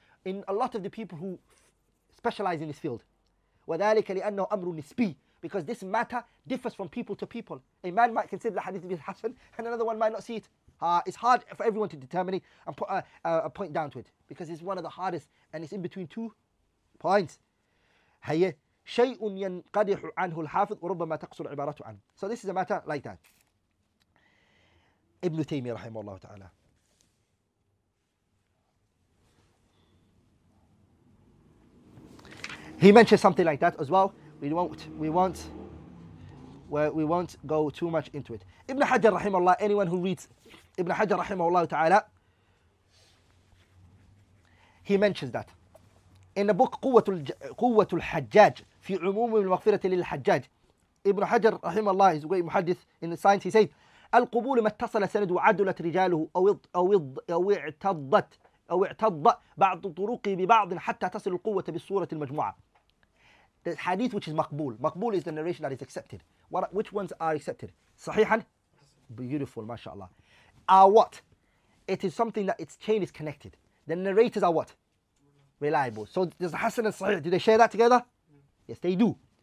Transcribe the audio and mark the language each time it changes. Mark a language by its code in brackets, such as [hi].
[en] In a lot of the people who specialize in this field. [ar] وذلك لأنه أمر نسبي, [en] because this matter differs from people to people. A man might consider the hadith to be Hassan, and another one might not see it. It's hard for everyone to determine it and put a point down to it, because it's one of the hardest, and it's in between 2 points. [ar] هي شيء ينقدح عنه الحافظ وربما تقصر عبارته عنه. [en] So this is a matter like that. Ibn Taymiyyah رحمه الله تعالى. He mentioned something like that as well. We won't go too much into it. Ibn Hajar rahimahullah, anyone who reads Ibn Hajar rahimahullah ta'ala, he mentions that. In the book [ar] قوة الحجاج في عموم المغفرة للحجاج, [en] Ibn Hajar rahimahullah is a great muhaddith in the science. He says, [ar] القبول ما اتصل سند وعدلت رجاله أو اعتض بعض طرقه ببعض حتى تصل القوة بالصورة المجموعة. [en] The hadith which is maqbul. Maqbul is the narration that is accepted. Which ones are accepted? Sahihan? Beautiful, mashallah. Are what? It is something that its chain is connected. The narrators are what? Reliable. So does Hassan and Sahih, do they share that together? Yes, they do.